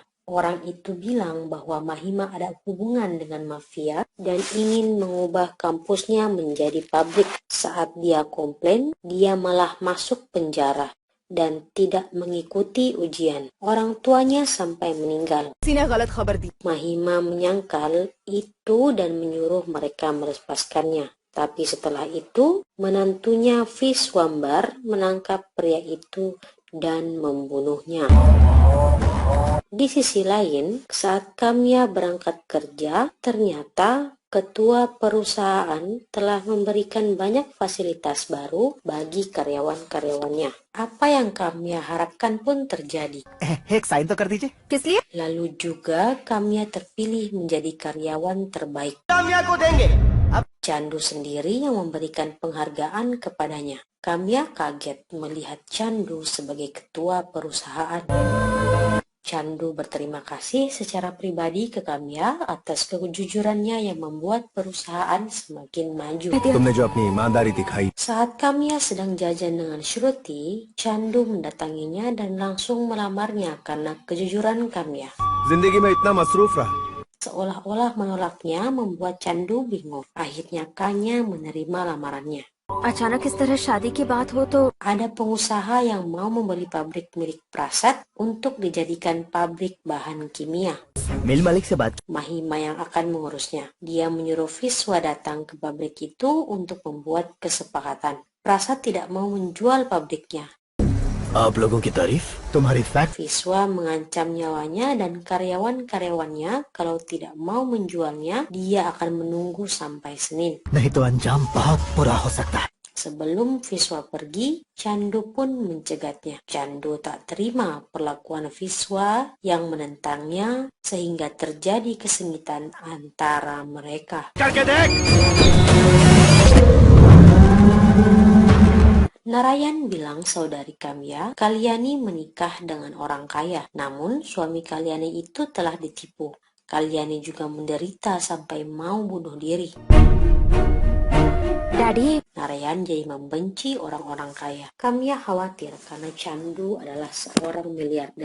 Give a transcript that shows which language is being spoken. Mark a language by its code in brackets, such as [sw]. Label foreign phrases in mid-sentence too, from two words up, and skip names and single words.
[id] Orang itu bilang bahwa Mahima ada hubungan dengan mafia dan ingin mengubah kampusnya menjadi pabrik. Saat dia komplain, dia malah masuk penjara. dan tidak mengikuti ujian. Orang tuanya sampai meninggal. [hi] किसी ने गलत खबर दी। [id] Mahima menyangkal itu dan menyuruh mereka melepaskannya. Tapi setelah itu, menantunya Viswambar menangkap pria itu dan membunuhnya. Di sisi lain, saat Kamya berangkat kerja, ternyata ketua perusahaan telah memberikan banyak fasilitas baru bagi karyawan-karyawannya. Apa yang Kamya harapkan pun terjadi. [hi] एक साइन तो कर दीजिए। किस लिए? [id] Lalu juga Kamya terpilih menjadi karyawan terbaik. [hi] कामया को देंगे। [id] Chandu sendiri yang memberikan penghargaan kepadanya. Kamya kaget melihat Chandu sebagai ketua perusahaan. Chandu berterima kasih secara pribadi ke Kamya atas kejujurannya yang membuat perusahaan semakin maju. [hi] तुमने जो अपनी ईमानदारी दिखाई, [id] Saat Kamya sedang jajan dengan Shruti, Chandu mendatanginya dan langsung melamarnya karena kejujuran Kamya. [hi] जिंदगी में इतना मसरूफ रहा, [id] Seolah-olah menolaknya membuat Chandu bingung. Akhirnya Kanya menerima lamarannya. [hi] अचानक इस तरह शादी की बात हो तो [id] Ada pengusaha yang mau membeli pabrik milik Prasad untuk dijadikan pabrik bahan kimia. [hi] मिल मालिक से बात। [id] Mahima yang akan mengurusnya. Dia menyuruh Viswa datang ke pabrik itu untuk membuat kesepakatan. Prasad tidak mau menjual pabriknya. [hi] आप लोगों की तारीफ तुम्हारी फैक्ट। [id] Viswa mengancam nyawanya dan karyawan-karyawannya kalau tidak mau menjualnya, dia akan menunggu sampai Senin. [hi] नहीं तो अंजाम बहुत बुरा हो सकता है। [id] Sebelum Viswa pergi, Chandu pun mencegatnya. Chandu tak terima perlakuan Viswa yang menentangnya sehingga terjadi kesengitan antara mereka. [hi] करके देख। [id] Narayan bilang saudari Kamya, Kalyani menikah dengan orang kaya. Namun suami Kalyani itu telah ditipu. Kalyani juga menderita sampai mau bunuh diri. [hi] डैडी [id] Narayan jadi membenci orang-orang kaya. Kamya khawatir karena Chandu adalah seorang miliarder.